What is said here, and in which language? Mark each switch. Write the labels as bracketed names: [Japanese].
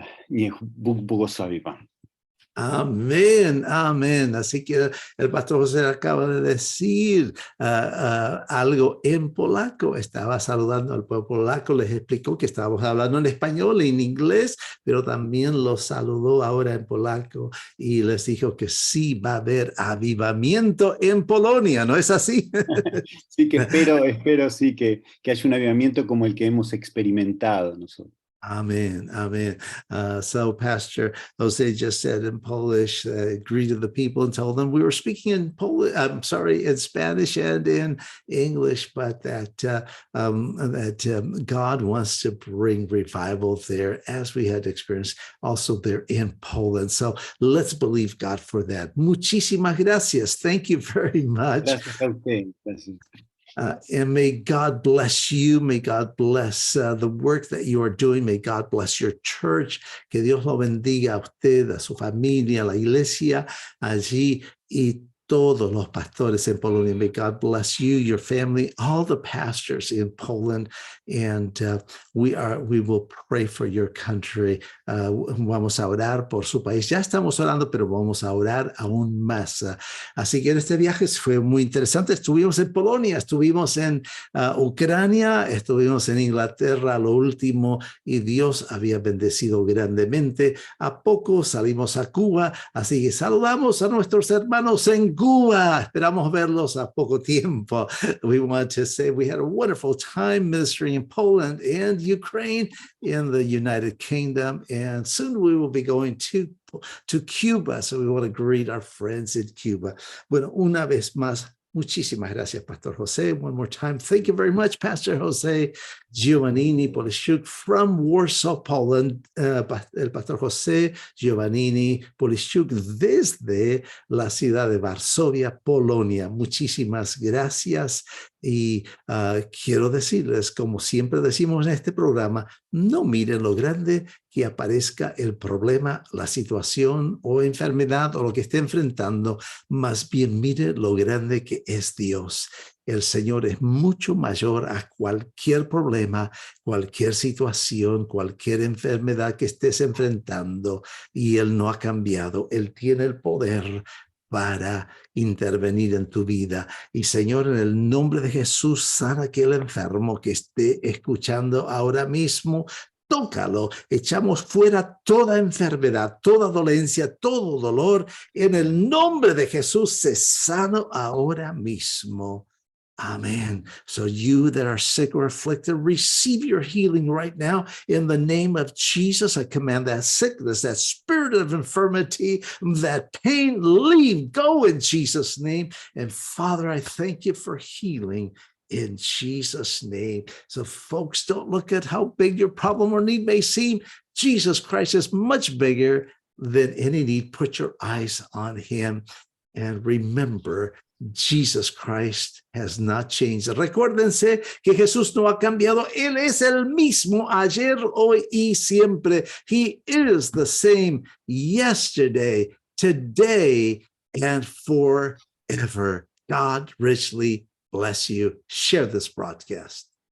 [Polish] Niech Bóg błogosławi Pan. [Spanish] Amén, amén. Así que el pastor José acaba de decir algo en polaco. Estaba saludando al pueblo polaco, les explicó que estábamos hablando en español y en inglés, pero también los saludó ahora en polaco y les dijo que sí va a haber avivamiento en Polonia, ¿no es así? Sí, que espero sí que haya un avivamiento como el que hemos experimentado nosotros. [English] Amen, amen. So Pastor Jose just said in Polish, greeted the people and told them we were speaking in Polish, in Spanish and in English, but that God wants to bring revival there as we had experienced also there in Poland. So let's believe God for that. [Spanish] Muchísimas gracias. [English] Thank you very much. [Spanish] Gracias a usted. Gracias. [English] And may God bless you. May God bless the work that you are doing. May God bless your church. [Spanish] Que Dios lo bendiga a usted, a su familia, a la iglesia allí y todos los pastores en Polonia. [English] May God bless you, your family, all the pastors in Poland. And we will pray for your country. [Spanish] Vamos a orar por su país. Ya estamos orando, pero vamos a orar aún más. Así que en este viaje fue muy interesante. Estuvimos en Polonia, estuvimos en Ucrania, estuvimos en Inglaterra, lo último, y Dios había bendecido grandemente. A poco salimos a Cuba, así que saludamos a nuestros hermanos en Cuba. Esperamos verlos a poco tiempo. [English] We want to say we had a wonderful time ministering in Poland and Ukraine, in the United Kingdom, and soon we will be going to Cuba. So we want to greet our friends in Cuba. [Spanish] Bueno, una vez más, muchísimas gracias, Pastor Jose. [English] One more time, thank you very much, Pastor Jose Giovannini Polishuk from Warsaw, Poland. [Spanish] El Pastor Jose Giovannini Polishuk desde la ciudad de Varsovia, Polonia. Muchísimas gracias. Y quiero decirles, como siempre decimos en este programa, no miren lo grande que aparezca el problema, la situación o enfermedad o lo que esté enfrentando, más bien mire lo grande que es Dios. El Señor es mucho mayor a cualquier problema, cualquier situación, cualquier enfermedad que estés enfrentando, y Él no ha cambiado. Él tiene el poder para intervenir en tu vida. Y Señor, en el nombre de Jesús, sana a aquel enfermo que esté escuchando ahora mismo. Tócalo, echamos fuera toda enfermedad, toda dolencia, todo dolor. En el nombre de Jesús, se sano ahora mismo. Amen. [English] So you that are sick or afflicted, receive your healing right now. In the name of Jesus, I command that sickness, that spirit of infirmity, that pain, leave, go in Jesus' name. And Father, I thank you for healing in Jesus' name. So folks, don't look at how big your problem or need may seem. Jesus Christ is much bigger than any need. Put your eyes on him and remember, Jesus Christ has not changed. [Spanish] Recuérdense que Jesús no ha cambiado. Él es el mismo ayer, hoy y siempre. [English] He is the same yesterday, today, and forever. God richly bless you. Share this broadcast.